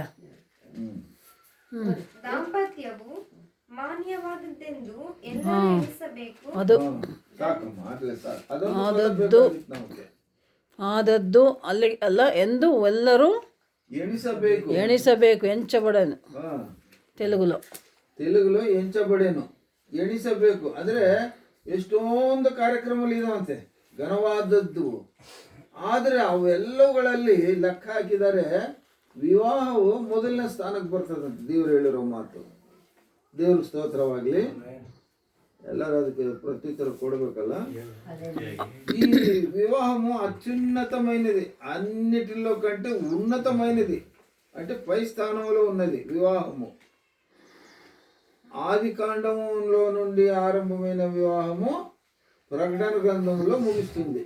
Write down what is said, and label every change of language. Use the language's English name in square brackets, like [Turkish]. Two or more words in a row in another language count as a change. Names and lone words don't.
[Kannada] ಹ್ಮ್ ದಾಂಪತ್ಯವು ಮಾನ್ಯವಾದದ್ದೆಂದು ಎಲ್ಲರೂ ಎಣಿಸಬೇಕು. ಅದು ಸಾಕಮ್ಮ ಆಗ್ಲೇ ಸಾಕು. ಅದೊಂದು ಆದದ್ದು ಬೇಕಾಗಿತ್ತು ನಮ್ಗೆ. ಆದದ್ದು ಅಲ್ಲಿ ಅಲ್ಲ ಎಂದು ಎಲ್ಲರೂ ಎಣಿಸಬೇಕು. ಎಂಚಬಡನು ಹಾ [Telugu] తెలుగులో. తెలుగులో ఎంచబడేను [Kannada] ಎಣಿಸಬೇಕು ಅಂದ್ರೆ ಎಷ್ಟೊಂದು ಕಾರ್ಯಕ್ರಮಗಳು ಇದಾವಂತೆ ಘನವಾದದ್ದು. ಆದರೆ ಅವೆಲ್ಲವುಗಳಲ್ಲಿ ಲೆಕ್ಕ ಹಾಕಿದರೆ ವಿವಾಹವು ಮೊದಲನೇ ಸ್ಥಾನಕ್ಕೆ ಬರ್ತದಂತೆ. ದೇವ್ರು ಹೇಳಿರೋ ಮಾತು. ದೇವ್ರ ಸ್ತೋತ್ರವಾಗಲಿ. ಎಲ್ಲರೂ ಅದಕ್ಕೆ ಪ್ರತ್ಯುತ್ತರ కొడಬೇకಲ್ಲ. [Telugu] ఈ వివాహము అత్యున్నతమైనది, అన్నిటిలో కంటే ఉన్నతమైనది, అంటే పై స్థానంలో ఉన్నది వివాహము. ఆది కాండములో నుండి ఆరంభమైన వివాహము ప్రకటన గ్రంథంలో ముగుస్తుంది.